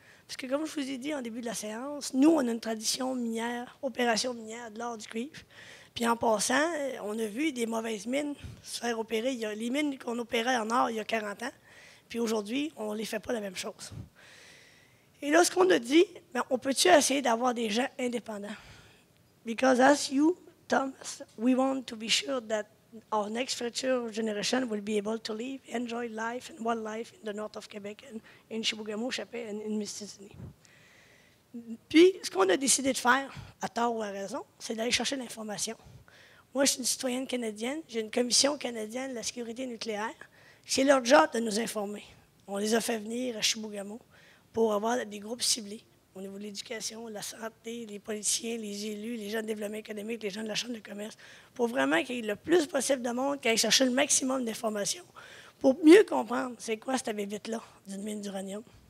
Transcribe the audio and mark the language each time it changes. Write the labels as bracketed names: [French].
[French] Parce que, comme je vous ai dit en début de la séance, nous, on a une tradition minière, opération minière de l'or du cuivre. Puis en passant, on a vu des mauvaises mines se faire opérer. Il y a les mines qu'on opérait en or il y a 40 ans, puis aujourd'hui, on ne les fait pas la même chose. Et là, ce qu'on a dit, bien, on peut-tu essayer d'avoir des gens indépendants? [English] Because as you, Thomas, we want to be sure that our next future generation will be able to live, enjoy life and wildlife in the north of Quebec, and in Chibougamau, Chapet, and in Mistissini. [French] Puis, ce qu'on a décidé de faire, à tort ou à raison, c'est d'aller chercher l'information. Moi, je suis une citoyenne canadienne, j'ai une commission canadienne de la sécurité nucléaire. C'est leur job de nous informer. On les a fait venir à Chibougamau pour avoir des groupes ciblés au niveau de l'éducation, la santé, les policiers, les élus, les gens de développement économique, les gens de la Chambre de commerce, pour vraiment qu'il y ait le plus possible de monde qui aille chercher le maximum d'informations pour mieux comprendre c'est quoi cette bébite-là d'une mine d'uranium.